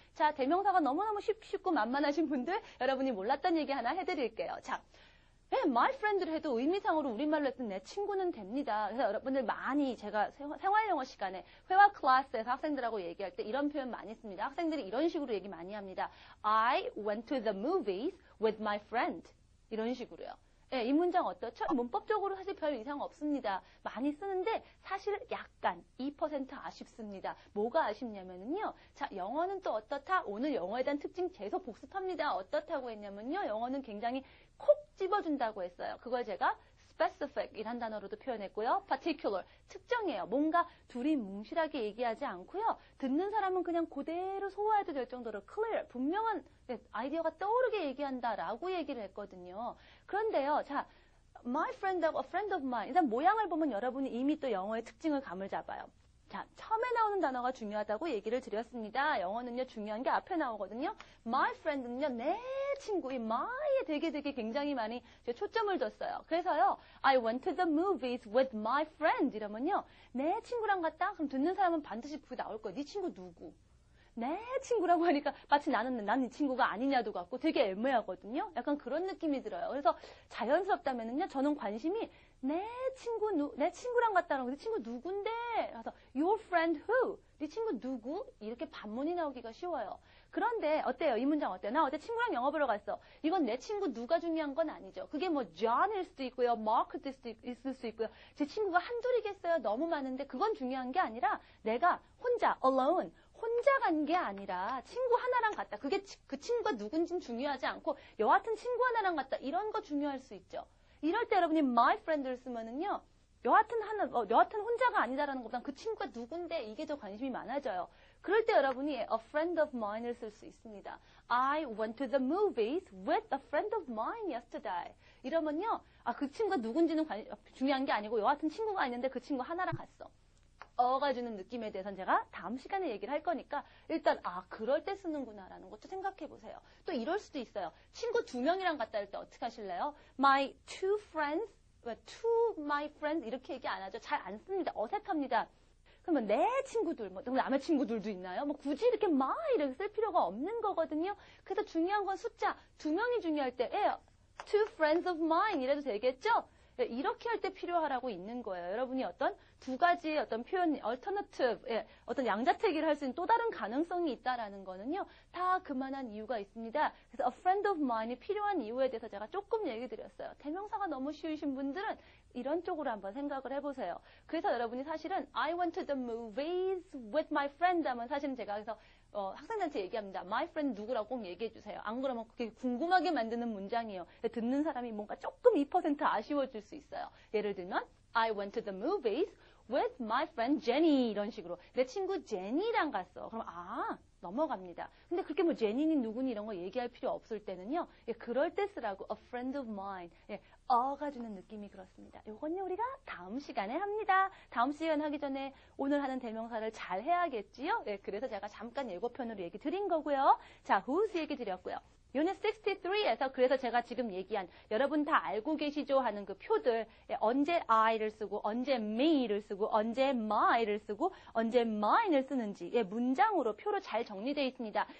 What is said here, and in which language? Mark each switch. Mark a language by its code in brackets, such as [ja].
[ko] 자, 대명사가 너무너무 쉽고 만만하신 분들 여러분이 몰랐던 얘기 하나 해드릴게요. 자, 네, my friend를 해도 의미상으로 우리말로 했던 내 친구는 됩니다. 그래서 여러분들 많이 제가 생활영어 시간에 회화 클래스에서 학생들하고 얘기할 때 이런 표현 많이 씁니다. 학생들이 이런 식으로 얘기 많이 합니다. [en] I went to the movies with my friend. [ko] 이런 식으로요. 네, 이 문장 어떻죠? 문법적으로 사실 별 이상 없습니다. 많이 쓰는데 사실 약간 2% 아쉽습니다. 뭐가 아쉽냐면요. 자, 영어는 또 어떻다? 오늘 영어에 대한 특징 계속 복습합니다. 어떻다고 했냐면요. 영어는 굉장히 콕 집어준다고 했어요. 그걸 제가 specific 이란 단어로도 표현했고요. particular, 특정해요. 뭔가 둘이 뭉실하게 얘기하지 않고요. 듣는 사람은 그냥 그대로 소화해도 될 정도로 clear, 분명한 아이디어가 떠오르게 얘기한다라고 얘기를 했거든요. 그런데요. [en] 자, my friend of a friend of mine. [ko] 일단 모양을 보면 여러분이 이미 또 영어의 특징을 감을 잡아요. 자, 처음에 나오는 단어가 중요하다고 얘기를 드렸습니다. 영어는요, 중요한 게 앞에 나오거든요. My friend는요, 내 친구, 이 my에 되게 굉장히 많이 초점을 뒀어요. 그래서요, [en] I went to the movies with my friend [ko] 이러면요, 내 친구랑 갔다? 그럼 듣는 사람은 반드시 그게 나올 거예요. 네 친구 누구? 내 친구라고 하니까 마치 난 네 친구가 아니냐도 같고 되게 애매하거든요. 약간 그런 느낌이 들어요. 그래서 자연스럽다면은요, 저는 관심이 내 친구랑 같다라고 네 친구 누군데? 그래서 [en] your friend who? [ko] 네 친구 누구? 이렇게 반문이 나오기가 쉬워요. 그런데 어때요? 이 문장 어때요? 나 어제 친구랑 영화 보러 갔어. 이건 내 친구 누가 중요한 건 아니죠. 그게 뭐 John일 수도 있고요. Mark일 수도 있을 수 있고요. 제 친구가 한둘이겠어요. 너무 많은데 그건 중요한 게 아니라 내가 혼자 alone 혼자 간 게 아니라 친구 하나랑 갔다. 그게 그 친구가 누군지는 중요하지 않고 여하튼 친구 하나랑 갔다. 이런 거 중요할 수 있죠. 이럴 때 여러분이 my friend를 쓰면은요. 여하튼 혼자가 아니다라는 것보단 그 친구가 누군데 이게 더 관심이 많아져요. 그럴 때 여러분이 a friend of mine을 쓸 수 있습니다. [en] I went to the movies with a friend of mine yesterday. [ko] 이러면요. 그 친구가 누군지는 중요한 게 아니고 여하튼 친구가 있는데 그 친구 하나랑 갔어. 어가 주는 느낌에 대해서는 제가 다음 시간에 얘기를 할 거니까 일단 그럴 때 쓰는구나라는 것도 생각해 보세요. 또 이럴 수도 있어요. 친구 2명이랑 갔다 할 때 어떻게 하실래요? [en] My two friends, to my friends [ko] 이렇게 얘기 안 하죠. 잘 안 씁니다. 어색합니다. 그러면 내 친구들, 남의 친구들도 있나요? 굳이 이렇게 my 이렇게 쓸 필요가 없는 거거든요. 그래서 중요한 건 숫자 2명이 중요할 때 [en] two friends of mine [ko] 이래도 되겠죠? 이렇게 할 때 필요하라고 있는 거예요. 여러분이 어떤 두 가지의 어떤 표현, alternative, 어떤 양자택일을 할 수 있는 또 다른 가능성이 있다라는 거는요, 다 그만한 이유가 있습니다. 그래서 a friend of mine이 필요한 이유에 대해서 제가 조금 얘기 드렸어요. 대명사가 너무 쉬우신 분들은 이런 쪽으로 한번 생각을 해보세요. 그래서 여러분이 사실은 [en] I went to the movies with my friend [ko] 하면 사실은 제가 그래서 학생들한테 얘기합니다. My friend 누구라고 꼭 얘기해 주세요. 안 그러면 그게 궁금하게 만드는 문장이에요. 듣는 사람이 뭔가 조금 2% 아쉬워질 수 있어요. 예를 들면 [en] I went to the movies with my friend Jenny [ko] 이런 식으로 내 친구 제니랑 갔어. 그럼 넘어갑니다. 근데 그렇게 제니니 누구니 이런 거 얘기할 필요 없을 때는요. 그럴 때 쓰라고 a friend of mine. 어가 주는 느낌이 그렇습니다. 요건요 우리가 다음 시간에 합니다. 다음 시간 하기 전에 오늘 하는 대명사를 잘 해야겠지요. 그래서 제가 잠깐 예고편으로 얘기 드린 거고요. 자, whose 얘기 드렸고요. 유닛 63에서 그래서 제가 지금 얘기한 여러분 다 알고 계시죠 하는 그 표들 언제 I를 쓰고 언제 me를 쓰고 언제 my를 쓰고 언제 mine을 쓰는지 문장으로 표로 잘 정리되어 있습니다.